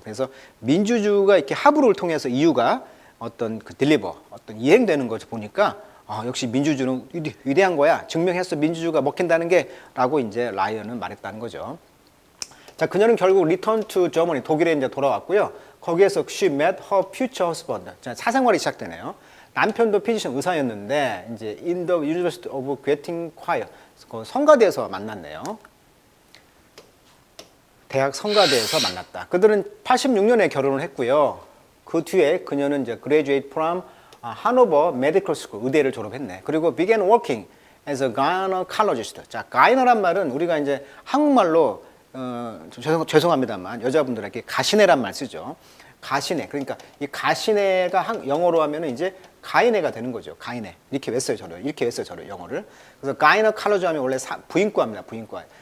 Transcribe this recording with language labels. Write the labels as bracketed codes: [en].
[ko] 그래서 민주주의가 이렇게 합의를 통해서 EU가 어떤 그 딜리버, 어떤 이행되는 것을 보니까 역시 민주주의는 위대한 거야. 증명했어, 민주주의가 먹힌다는 게 라고 이제 라이언은 말했다는 거죠. 자, 그녀는 결국 [en] return to Germany, [ko] 독일에 이제 돌아왔고요. 거기에서 [en] she met her future husband. [ko] 자, 사생활이 시작되네요. 남편도 피지션 의사였는데 이제 [en] in the University of Göttingen Choir, [ko] 그 성가대에서 만났네요. 대학 성가대에서 만났다. 그들은 86년에 결혼을 했고요. 그 뒤에 그녀는 이제 [en] graduate from Hanover Medical School, [ko] 의대를 졸업했네. 그리고 [en] began working as a gynecologist. [ko] 자, gyne란 말은 우리가 이제 한국말로 죄송합니다만 여자분들에게 가시네란 말 쓰죠. 가시네. 그러니까 이 가시네가 영어로 하면은 이제 가이네가 되는 거죠. 가이네. 이렇게 외워요, 저를. 이렇게 외워요, 저를 영어를. 그래서 가이너칼로지 하면 원래 부인과입니다. 부인과.